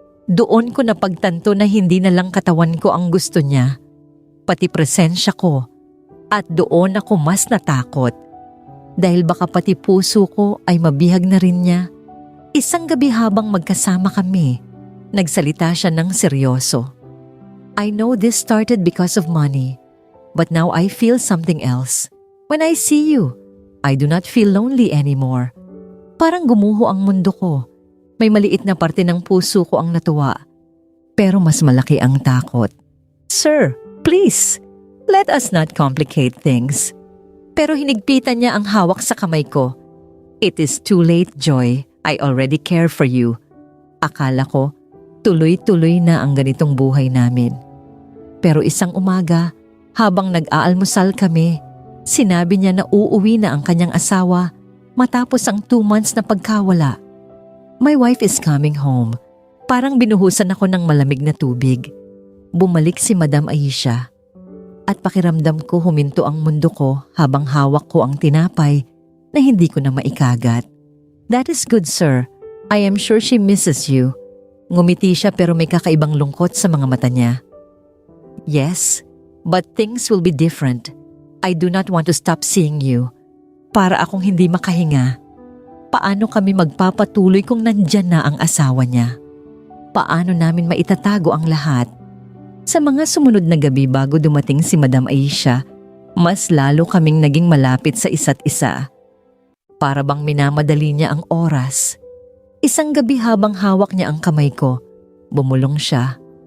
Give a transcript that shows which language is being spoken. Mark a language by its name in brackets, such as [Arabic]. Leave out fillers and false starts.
[Filipino] Doon ko napagtanto na hindi na lang katawan ko ang gusto niya, pati presensya ko. At doon ako mas natakot. Dahil baka pati puso ko ay mabihag na rin niya. Isang gabi habang magkasama kami, nagsalita siya ng seryoso. [English] "I know this started because of money, but now I feel something else. When I see you, I do not feel lonely anymore." [Filipino] Parang gumuho ang mundo ko. May maliit na parte ng puso ko ang natuwa. Pero mas malaki ang takot. [English] "Sir, please, let us not complicate things." [Filipino] Pero hinigpitan niya ang hawak sa kamay ko. [English] "It is too late, Joy. I already care for you." [Filipino] Akala ko, tuloy-tuloy na ang ganitong buhay namin. Pero isang umaga, habang nag-aalmusal kami, sinabi niya na uuwi na ang kanyang asawa matapos ang 2 months na pagkawala. [English] "My wife is coming home." [Filipino] Parang binuhusan ako ng malamig na tubig. Bumalik si Madam Aisha. At pakiramdam ko huminto ang mundo ko habang hawak ko ang tinapay na hindi ko na maikagat. [English] "That is good, sir. I am sure she misses you." [Filipino] Ngumiti siya pero may kakaibang lungkot sa mga mata niya. [English] "Yes, but things will be different. I do not want to stop seeing you." [Filipino] Para akong hindi makahinga. Paano kami magpapatuloy kung nandyan na ang asawa niya? Paano namin maitatago ang lahat? Sa mga sumunod na gabi bago dumating si Madam Aisha, mas lalo kaming naging malapit sa isa't isa. Para bang minamadali niya ang oras. Isang gabi habang hawak niya ang kamay ko, bumulong siya.